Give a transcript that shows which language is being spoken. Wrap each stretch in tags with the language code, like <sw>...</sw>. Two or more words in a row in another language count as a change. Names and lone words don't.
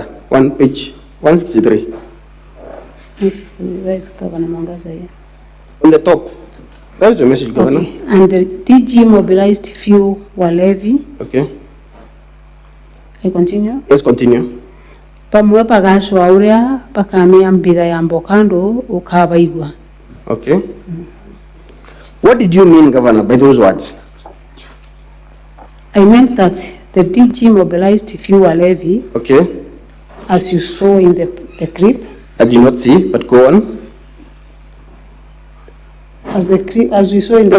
<en>Page 163. Where is Governor Mwangaza here? On the top. That is your message, Governor. Okay. And the DG mobilized fuel levy. Okay. I continue? Let's continue.</en> <mer>Pamwe pagaswa uria pakamia mbira ya mbokando ukabaigwa.</mer> <en>Okay. What did you mean, Governor, by those words? I meant that the DG mobilized fuel levy, Okay. as you saw in the clip. I did not see, but go on. As we saw in</en>